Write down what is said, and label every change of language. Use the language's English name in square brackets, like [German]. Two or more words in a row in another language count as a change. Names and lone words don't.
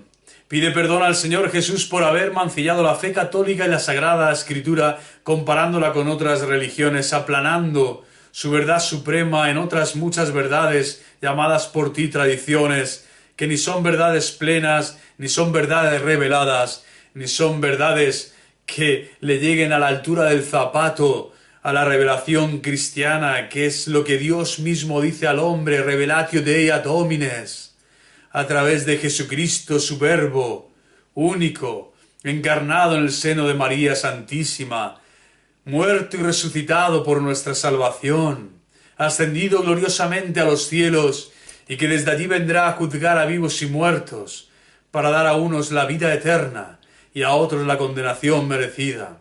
[Spanish] Pide perdón al Señor Jesús por haber mancillado la fe católica y la Sagrada Escritura, comparándola con otras religiones, aplanando su verdad suprema en otras muchas verdades llamadas por ti tradiciones, que ni son verdades plenas, ni son verdades reveladas, ni son verdades que le lleguen a la altura del zapato, a la revelación cristiana, que es lo que Dios mismo dice al hombre, [Latin] revelatio Dei ad homines, [Spanish] a través de Jesucristo, su Verbo, único, encarnado en el seno de María Santísima, muerto y resucitado por nuestra salvación, ascendido gloriosamente a los cielos, y que desde allí vendrá a juzgar a vivos y muertos, para dar a unos la vida eterna y a otros la condenación merecida.